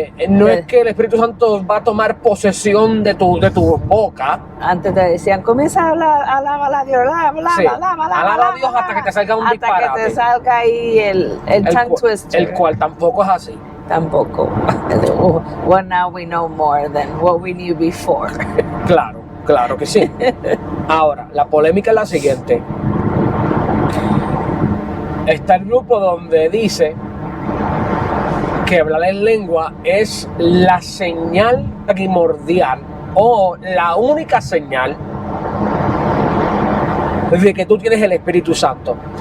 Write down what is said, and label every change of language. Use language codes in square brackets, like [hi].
[es] No es que el Espíritu Santo va a tomar posesión de tu boca. Antes te decían, comienza a hablar, alaba a Dios, alaba a Dios hasta que te salga un disparate. Hasta que te salga ahí el [en] tongue twister. [es] El cual tampoco es así. Tampoco. [en] Well, now we know more than what we knew before. [es] Claro que sí. Ahora, la polémica es la siguiente. Está el grupo donde dice que hablar en lengua es la señal primordial o la única señal de que tú tienes el Espíritu Santo.